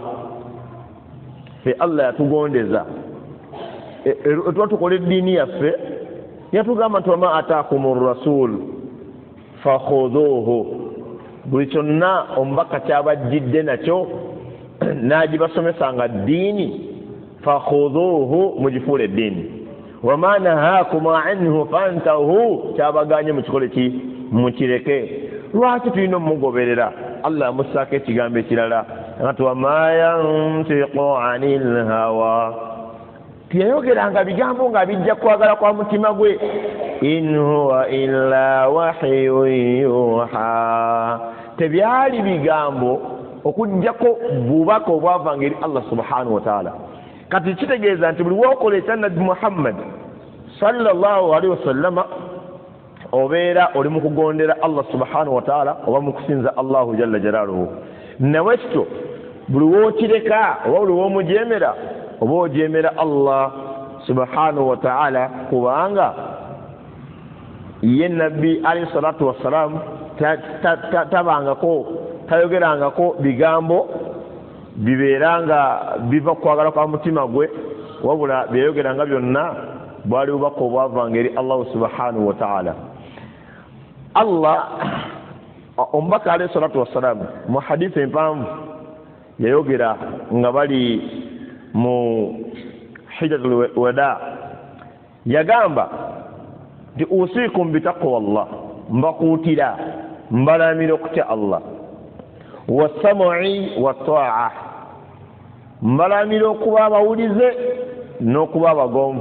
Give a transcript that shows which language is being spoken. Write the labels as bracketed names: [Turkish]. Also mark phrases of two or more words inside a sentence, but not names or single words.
[Ganda] Fe Allah yatugondeza tuba tukola eddiini yaffe yatugamba nti [Arabic] وما آتاكم الرسول فخذوه, [Ganda] buli kyonna omubaka kyabajjidde nakyo n'agibasomesanga ddiini fakhudhuhu mugifuula eddiini, [Arabic] وما نهاكم عنه فانتهوا [Ganda] kyabaganye mukikole ki mukireke. Lwaki tulina omugoberera? Allah amussaako ekigambo ekirala ati [Arabic] وما ينطق عن الهوى, [Ganda] tiyayogeranga bigambo nga bijja kwagala kwa mutima gwe. [Arabic] إن هو إلا وحي يوحى, [Ganda] tebyali bigambo okujjako bubaka obwavanga eri [Arabic] الله سبحانه وتعالى. [Ganda] Kati kitegeeza nti buli wokola ekya Nabbi Muhammad [Arabic] صلى الله عليه وسلم [Ganda] obeera oli mu kugondera [Arabic] الله سبحانه وتعالى [Ganda] oba mu kusinza [Arabic] الله جل جلاله. [Ganda] Nawe kityo buli wookireka oba buli woomujeemera oba ojeemera [Arabic] الله سبحانه وتعالى, [Ganda] kubanga ye Nabbi [Arabic] عليه الصلاة والسلام [Ganda] tabangako tayogerangako bigambo bibeeranga biva kwagala kwa mutima gwe, wabula byeyogeranga byonna bwali bubaka obwavanga eri [Arabic] الله سبحانه وتعالى. [Ganda] Allah omubaka [Arabic] عليه الصلاة والسلام [Ganda] mu hadithi empanvu yayogera nga bali mu [Arabic] حجة الوداع [Ganda] yagamba nti [Arabic] أوصيكم بتقوى الله, [Ganda] mbakuutira mbalamira okutya Allah, [Arabic] والسمع والطاعة, [Ganda] mbalamira okuba abawulize n'okuba abagonvu.